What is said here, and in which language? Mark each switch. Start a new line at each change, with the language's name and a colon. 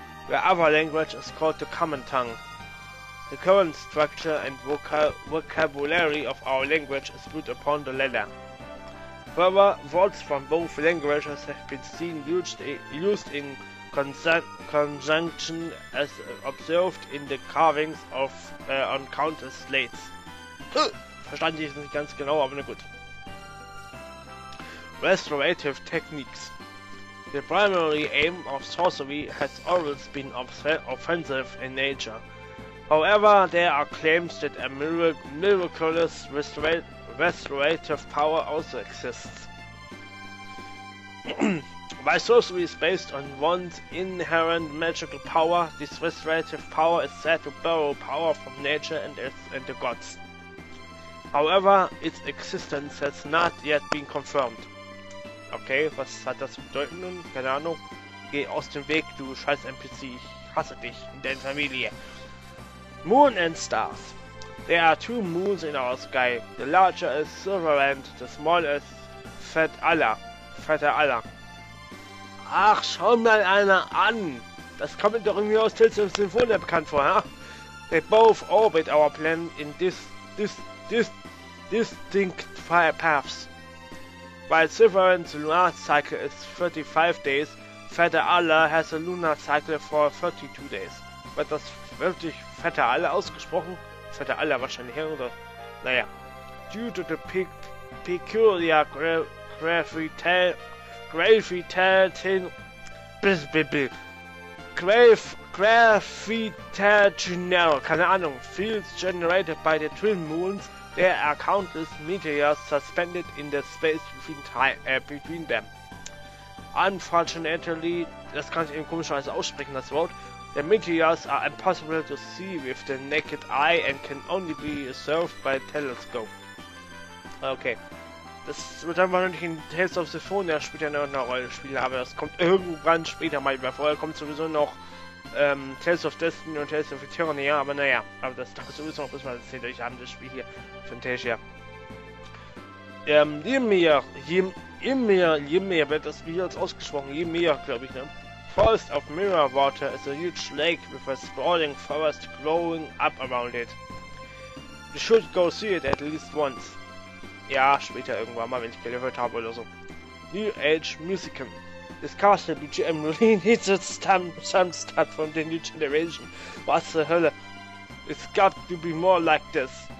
English: The other language is called the common tongue. The current structure and vocabulary of our language is built upon the latter. Further, words from both languages have been seen used in conjunction as observed in the carvings on countless slates.
German: Verstand ich nicht ganz genau, aber na gut.
English: Restorative techniques. The primary aim of sorcery has always been offensive in nature. However, there are claims that a miraculous restorative power also exists. While sorcery is based on one's inherent magical power, this restorative power is said to borrow power from nature and the gods. However, its existence has not yet been confirmed.
German: Okay, was hat das zu bedeuten nun? Keine Ahnung. Geh aus dem Weg, du scheiß NPC. Ich hasse dich und deine Familie.
English: Moon and stars. There are two moons in our sky. The larger is Silverland, the smaller is Fetter Allah.
German: Ach, schau mal einer an! Das kommt mir doch irgendwie aus Tales of Symphonia bekannt vor, huh?
English: They both orbit our planet in distinct paths. While Silverland's lunar cycle is 35 days, Fetter Allah has a lunar cycle for 32 days.
German: Wird das wirklich Fetter Allah ausgesprochen? Fetter Allah wahrscheinlich, oder? Naja.
English: Due to the peculiar gravitational,
German: keine Ahnung,
English: fields generated by the twin moons, there are countless meteors suspended in the space between them.
German: Unfortunately, das kann ich eben komischerweise aussprechen, das Wort.
English: The meteors are impossible to see with the naked eye and can only be observed by a telescope. Okay.
German: Das wird einfach noch nicht in Tales of Symphonia später noch eine Rolle spielen, aber das kommt irgendwann später mal, weil vorher kommt sowieso noch Tales of Destiny und Tales of Eternia, aber naja, aber das dauert sowieso noch, bis wir das erzählt euch haben, das Spiel hier, Phantasia. Je mehr wird das Spiel jetzt ausgesprochen, je mehr, glaube ich, ne?
English: Forest of Mirror Water is a huge lake with a sprawling forest growing up around it. You should go see it at least once.
German: Ja, später irgendwann mal, wenn ich gehört habe oder so.
English: New Age Musicum. This castle BGM really needs some start from the new generation.
German: Was zur Hölle?
English: It's got to be more like this.